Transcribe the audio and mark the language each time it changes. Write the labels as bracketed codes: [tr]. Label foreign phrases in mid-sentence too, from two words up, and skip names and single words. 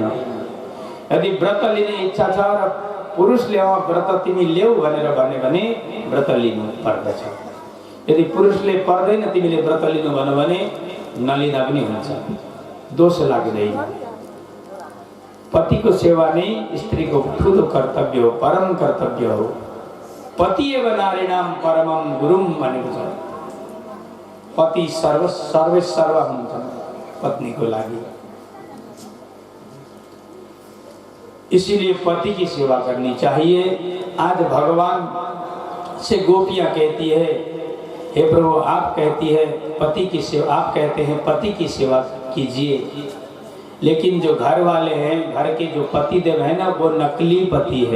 [ne] यदि व्रत लिने इच्छा छ र पुरुषले व्रत तिमी ल्याऊ भनेर भने व्रत लिनु पर्दछ। यदि पुरुषले पर्दैन तिमीले व्रत लिनु भन्यो भने नलिँदा पनि हुन्छ, दोष लाग्दैन। पतिको सेवा नै स्त्रीको ठुलो कर्तव्य हो, परम कर्तव्य हो। [sa] पति एव नारीणाम परमम गुरुम भनेको छ। [ne] पति सर्वेश्वर हुन्छन् पत्नीको लागि। [hi] इसीलिए पति की सेवा करनी चाहिए। आज भगवान से गोपियां कहती है, हे प्रभु आप कहती है पति की सेवा, आप कहते हैं पति की सेवा कीजिए, लेकिन जो घर वाले हैं, घर के जो पति देव है ना, वो नकली पति है।